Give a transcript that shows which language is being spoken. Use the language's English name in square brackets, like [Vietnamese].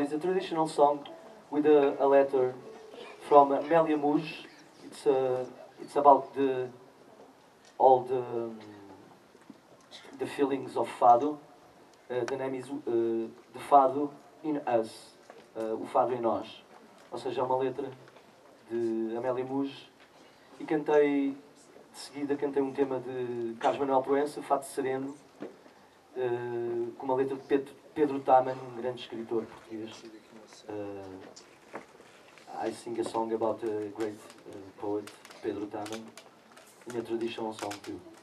[English] It's a traditional song with a letter from Amélia Muj. It's about all the feelings of fado. The name is the fado in us. [Portuguese] O fado em nós. Ou seja, é uma letra de Amélia Muj, e de seguida cantei um tema de Carlos Manuel Proença, Fado Sereno, com uma letra de Pedro Taman, um grande escritor português. [English] I sing a song about a great poet, Pedro Taman, in a traditional song too.